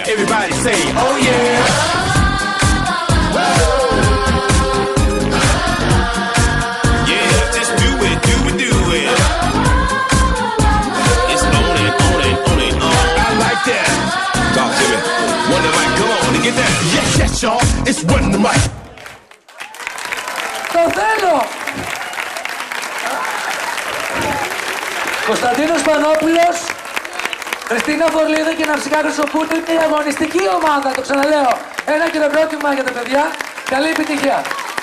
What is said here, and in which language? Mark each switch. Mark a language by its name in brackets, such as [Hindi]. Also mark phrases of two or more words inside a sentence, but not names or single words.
[English] Everybody say, oh yeah. Talk to me. Wonder Mike, come on and get that. Yes, yes, y'all. It's Wonder Mike. [Greek] Το θέλω. Κωνσταντίνος Πανόπουλος, Χριστίνα Φορλίδα και Ναυσικά Χρυσοπούλου είναι η αγωνιστική ομάδα. Το ξαναλέω. Ένα χειροκρότημα για τα παιδιά. Καλή επιτυχία.